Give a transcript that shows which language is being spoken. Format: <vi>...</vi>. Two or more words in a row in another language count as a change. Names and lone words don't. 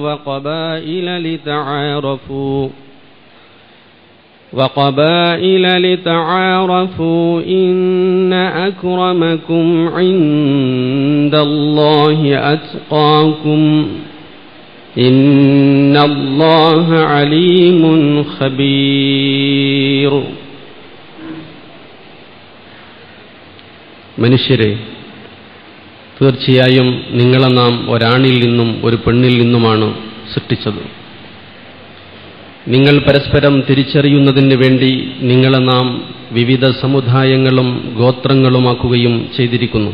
<ar>وقبائل لتعارفوا إن أكرمكم عند الله أتقاكم إن الله عليم خبير.</ar> <ml>മനുഷ്യരെ, തീർച്ചയായും നിങ്ങളെ നാം ഒരാണിൽ നിന്നും ഒരു പെണ്ണിൽ നിന്നുമാണ് സൃഷ്ടിച്ചത്. നിങ്ങൾ പരസ്പരം തിരിച്ചറിയുന്നതിന് വേണ്ടി നിങ്ങളെ നാം വിവിധ സമുദായങ്ങളും ഗോത്രങ്ങളുമാക്കുകയും ചെയ്തിരിക്കുന്നു.</ml>